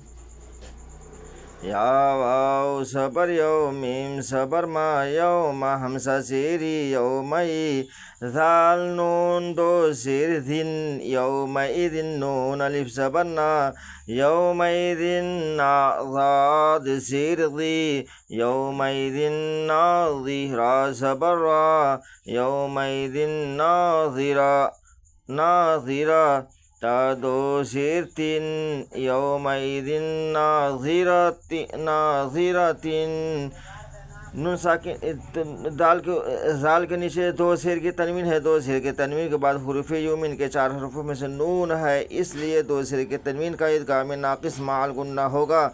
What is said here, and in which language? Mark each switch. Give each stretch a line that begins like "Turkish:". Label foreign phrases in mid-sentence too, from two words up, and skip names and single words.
Urdu: یا واو زبر یو، میم زبر ما، یوم حمزہ زیری، یومئی، ذال نون دو زیر دن، یومئذ نون الف زبر نا، یومئذ نا ضاد زیر ضی، یومئذ ناظی، را زبر را، یومئذ ناظرہ، ناظرہ تا دو زیر تین، یومئذ ناظرۃ، ناظرۃ۔ نون ساکن زال کے نیچے 2 زیر کی تنوین ہے، 2 زیر کی تنوین کے بعد حروف یومین کے 4 حرفوں میں سے نون ہے، اس لیے 2 زیر کی تنوین کا ادغام ناقص مع الغنہ ہوگا۔